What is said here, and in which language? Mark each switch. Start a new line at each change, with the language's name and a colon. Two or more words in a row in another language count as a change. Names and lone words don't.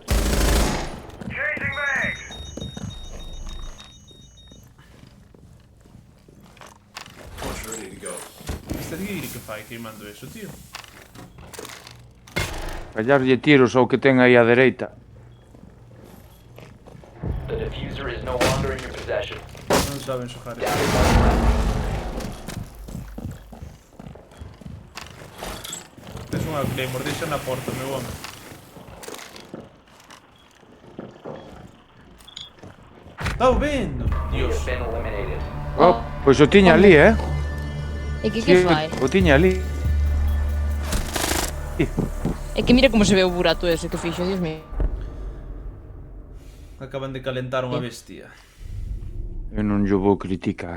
English: Changing mags!
Galician: Este Giri que fai queimando eso, tío. Fallarlle tiros ao que ten aí á dereita.
English: The diffuser is no longer in your possession.
Galician: Non saben xogar.
English: Down to 1 left.
Galician: Tes unha Claymore, deixa na porta, meu home. Estao vendo?
English: You
Galician: Dios.
English: have been eliminated.
Galician: Oh, pois o tiña ali, E que Sí, fai? o tiña ali. É que mira como se ve o burato ese que fixo,
Spanish: Dios mío.
Galician: Acaban de calentar unha bestia. Eu non yo vou criticar,